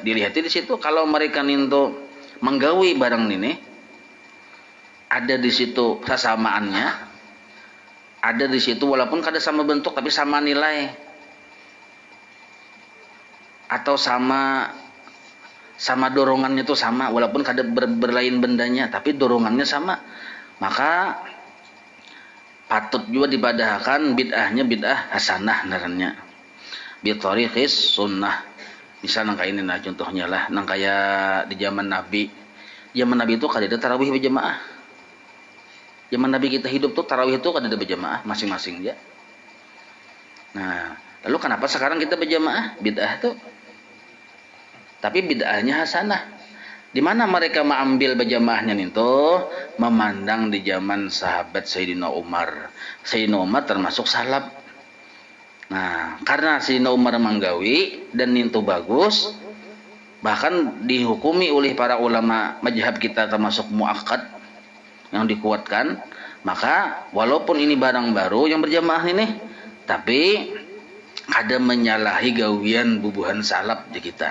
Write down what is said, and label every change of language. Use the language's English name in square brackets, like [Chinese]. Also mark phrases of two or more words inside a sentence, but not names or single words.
[Banjar] Dilihati di situ kalau mereka itu menggawi barang ini, ada di situ kesamaannya, ada di situ walaupun kada sama bentuk tapi sama nilai atau sama dorongannya itu sama, walaupun kada berlain bendanya tapi dorongannya sama, maka patut juga dibadahkan bid'ahnya bid'ah hasanah naranya [Arabic] bi tariqis sunnah. [Banjar] Misal nang ini nah contohnya lah, nang kaya di zaman Nabi itu kada ada tarawih berjamaah. Zaman Nabi kita hidup tuh tarawih itu kan ada berjamaah masing-masing ya. [Indonesian] Nah, lalu kenapa sekarang kita berjamaah? Bid'ah tuh. Tapi bid'ahnya hasanah. Di mana mereka mengambil berjamaahnya itu? Memandang di zaman sahabat Sayyidina Umar. [Banjar] Sayyidina Umar termasuk salaf. Nah, karena Sayyidina Umar menggawi dan itu bagus, bahkan dihukumi oleh para ulama mazhab kita termasuk muakkad yang dikuatkan, maka walaupun ini barang baru yang berjamaah ini, tapi ada menyalahi gawian bubuhan salaf di kita.